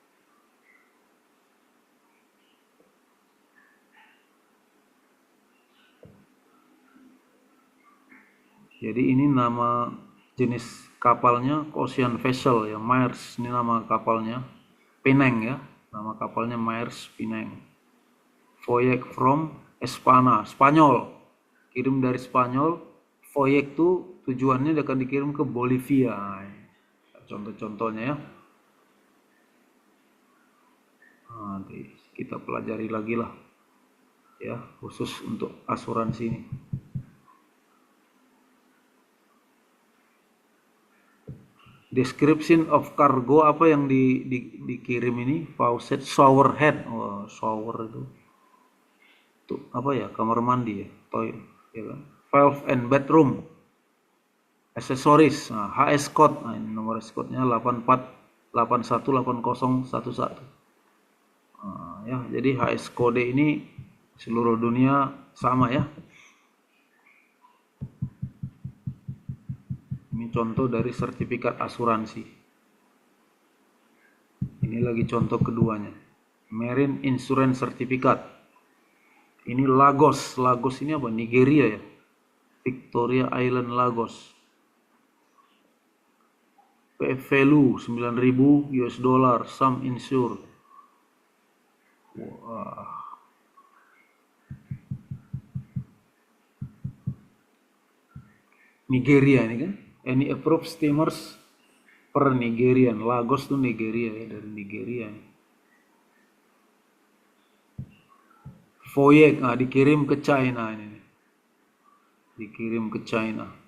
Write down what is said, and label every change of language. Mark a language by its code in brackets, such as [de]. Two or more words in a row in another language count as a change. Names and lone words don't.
[id] Jadi ini nama jenis kapalnya [en] Ocean Vessel [id] ya, Maersk, ini nama kapalnya. Penang ya, nama kapalnya Maersk Penang. [en] Voyage from Espana, Spanyol. [id] Kirim dari Spanyol. Voyage itu tujuannya akan dikirim ke Bolivia. Contoh-contohnya ya. Nanti kita pelajari lagi lah ya, khusus untuk asuransi ini. [en] Description of cargo, [id] apa yang dikirim ini, [en] faucet, shower head, [id] shower itu apa ya, kamar mandi ya, toilet ya kan, [en] valve and bathroom, accessories, HS code, [id] ini nomor [en] HS code-nya [id] 84818011. Ya, jadi HS kode ini seluruh dunia sama ya. Ini contoh dari sertifikat asuransi. Ini lagi contoh keduanya. [en] Marine Insurance Certificate. [id] Ini Lagos. Lagos ini apa? Nigeria ya. Victoria Island, Lagos. [en] PF value 9.000 US dollar, sum insured. [id] Wah. Nigeria ini kan, [en] any approved steamers per Nigerian. [id] Lagos tuh Nigeria ya, dari Nigeria. Voyage, dikirim ke China ini. Dikirim ke China.